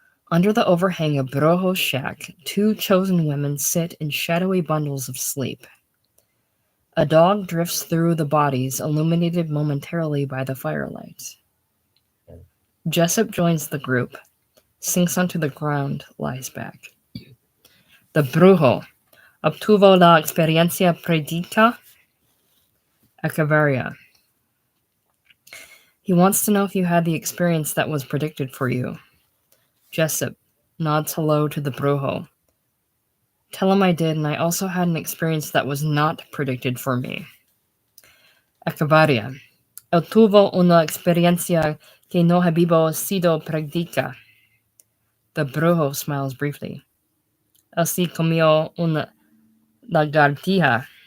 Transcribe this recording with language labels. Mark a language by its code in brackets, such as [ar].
[en] Under the overhang of Brujo's shack, two chosen women sit in shadowy bundles of sleep. A dog drifts through the bodies, illuminated momentarily by the firelight. Jessup joins the group, sinks onto the ground, lies back. The Brujo. [es] Obtuvo la experiencia predicta? [en] Echeverria. He wants to know if you had the experience that was predicted for you. Jessup nods hello to the Brujo. Tell him I did, and I also had an experience that was not predicted for me. Echeverria. [es] Él tuvo una experiencia que no había sido predicta. [en] The brujo smiles briefly. [es] Así comió una lagartija.